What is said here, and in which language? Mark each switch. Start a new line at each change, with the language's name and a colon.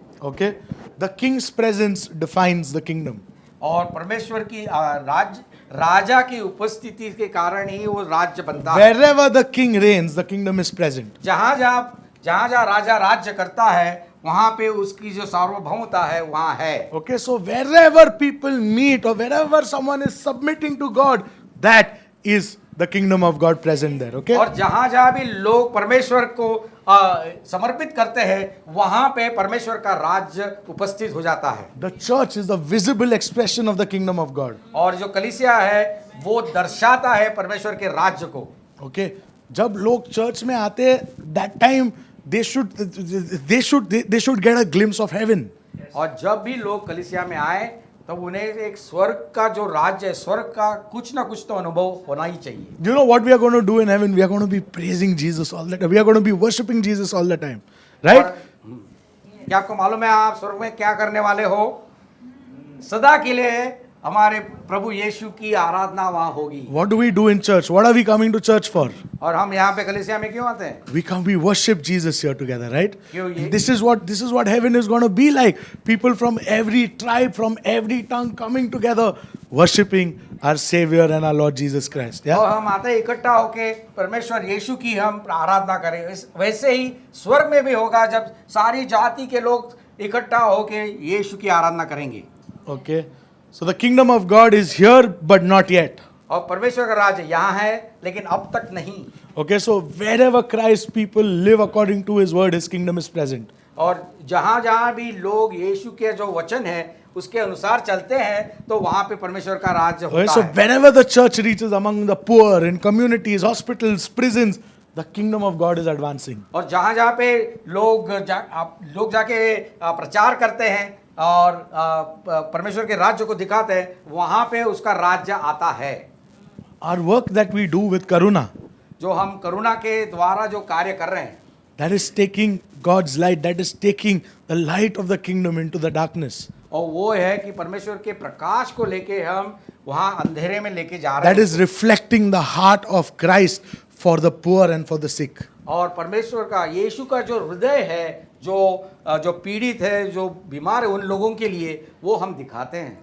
English: okay, the king's presence defines the kingdom.
Hindi: और परमेश्वर की राजा की उपस्थिति के कारण ही वो राज्य बनता है।
English: Wherever the king reigns, the kingdom is present.
Hindi: जहाँ जहाँ राजा राज्य करता है वहाँ पे उसकी जो सार्वभौमता है वहाँ है।
English: Okay, so wherever people meet or wherever someone is submitting to God, that is the kingdom of God present there. Okay.
Hindi: और जहाँ जहाँ भी लोग परमेश्वर को समर्पित करते हैं वहाँ पे परमेश्वर का राज्य उपस्थित हो जाता है।
English: The church is the visible expression of the kingdom of God.
Hindi: और जो कलीसिया है वो दर्शाता है परमेश्वर के राज्य को।
English: Okay,
Hindi: जब लोग चर्च में आते हैं,
English: that time they should get a glimpse of heaven.
Hindi: और जब भी लोग कलीसिया में आए तो उन्हें एक स्वर्ग का जो राज्य है, स्वर्ग का कुछ ना कुछ तो अनुभव होना ही चाहिए।
English: You know what we are going to do in heaven? We are going to be praising Jesus all the time. We are going to be worshiping Jesus all the time. Right?
Hindi: क्या आपको मालूम है आप स्वर्ग में क्या करने वाले हो? सदा के लिए हमारे प्रभु यीशु की आराधना वहाँ होगी।
English: What do we do in church? What are we coming to church for?
Hindi: और हम यहाँ पे कलीसिया में क्यों आते हैं?
English: We worship Jesus here together, right?
Hindi: क्यों ये?
English: This is what heaven is going to be like. People from every tribe, from every tongue coming together, worshiping our Savior and our Lord Jesus Christ. Yeah?
Hindi: और हम आते हैं इकट्ठा होके परमेश्वर यीशु की हम आराधना करें। वैसे ही स्वर्ग में भी होगा जब सारी जाति के लोग इकट्ठा होके यीशु की आराधना करेंगे।
English: Okay. So the kingdom of God is here but not yet.
Hindi: और परमेश्वर का राज्य यहाँ है लेकिन अब तक नहीं।
English: Okay, so wherever Christ people live according to his word, his kingdom is present.
Hindi: और जहाँ जहाँ भी लोग यीशु के जो वचन है उसके अनुसार चलते हैं तो वहाँ पे परमेश्वर का राज्य
English: Okay,
Hindi: होता
English: so
Hindi: है।
English: wherever the church reaches among the poor, in communities, hospitals, prisons, the kingdom of God is advancing.
Hindi: और जहाँ जहाँ पे लोग जाके प्रचार करते हैं और परमेश्वर के राज्य को दिखाते हैं वहाँ पे उसका राज्य आता है।
English: Our work that we do with Karuna,
Hindi: जो हम करुणा के द्वारा जो कार्य कर रहे हैं,
English: that is taking God's light, that is taking the light of the kingdom into the darkness.
Hindi: और वो है कि परमेश्वर के प्रकाश को लेके हम वहाँ अंधेरे में लेके जा रहे
English: That
Hindi: हैं।
English: is reflecting the heart of Christ for the poor and for the sick.
Hindi: और परमेश्वर का यीशु का जो हृदय है जो पीड़ित है, जो बीमार है, उन लोगों के लिए वो हम दिखाते हैं।